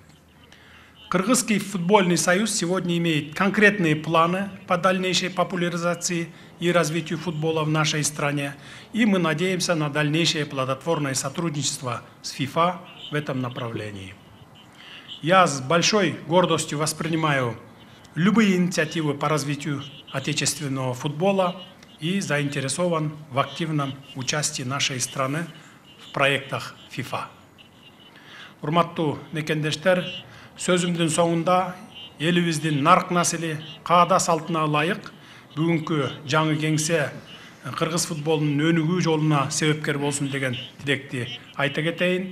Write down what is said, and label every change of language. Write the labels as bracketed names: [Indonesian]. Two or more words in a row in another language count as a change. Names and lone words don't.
[Russian] Кыргызский футбольный союз сегодня имеет конкретные планы по дальнейшей популяризации и развитию футбола в нашей стране, и мы надеемся на дальнейшее плодотворное сотрудничество с ФИФА в этом направлении. Я с большой гордостью воспринимаю любые инициативы по развитию отечественного футбола и заинтересован в активном участии нашей страны в проектах ФИФА. [Kyrgyz] Урматтуу мекендештер, сөзүмдүн соңунда элибиздин нарк насили каада салтына ылайык бүгүнкү жаңы кеңсе кыргыз футболунун өнүгүү жолуна себепкер болсун деген тилекти айта кетейин.